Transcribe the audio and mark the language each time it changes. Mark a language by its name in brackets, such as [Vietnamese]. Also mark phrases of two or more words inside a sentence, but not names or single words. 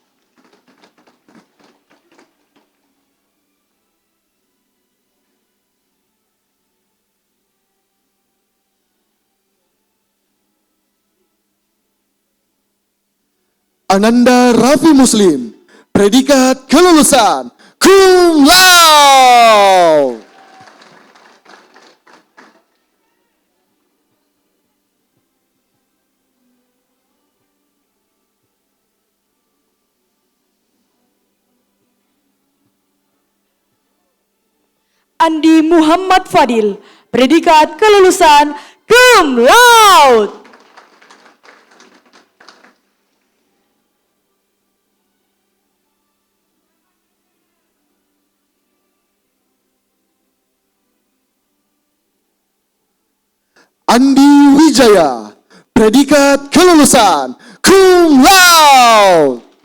[Indonesian] Ananda Raffi Muslim, predikat kelulusan [Latin] cum laude. [Indonesian] Andi Muhammad Fadil, predikat kelulusan [Latin] cum laude. [Indonesian] Andi Wijaya, predikat kelulusan [Latin] cum laude.